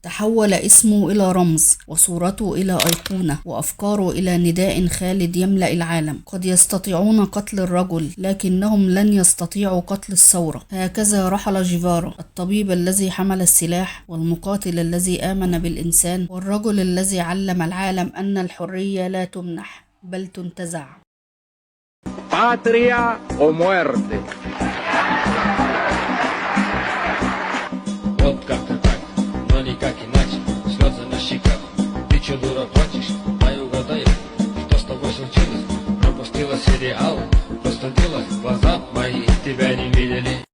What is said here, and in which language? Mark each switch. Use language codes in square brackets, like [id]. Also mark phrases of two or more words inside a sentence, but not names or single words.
[ar] تحول اسمه إلى رمز، وصورته إلى أيقونة، وأفكاره إلى نداء خالد يملأ العالم. قد يستطيعون قتل الرجل، لكنهم لن يستطيعوا قتل الثورة. هكذا رحل جيفارا، الطبيب الذي حمل السلاح، والمقاتل الذي آمن بالإنسان، والرجل الذي علم العالم أن الحرية لا تمنح بل تنتزع. [es] Patria o muerte. [ru] Вот как-то так, но никак иначе. Слезы на щеках, ты чё, дура, плачешь? Дай угадай, что с тобой случилось? Пропустила сериал, простудилась, глаза мои тебя не видели.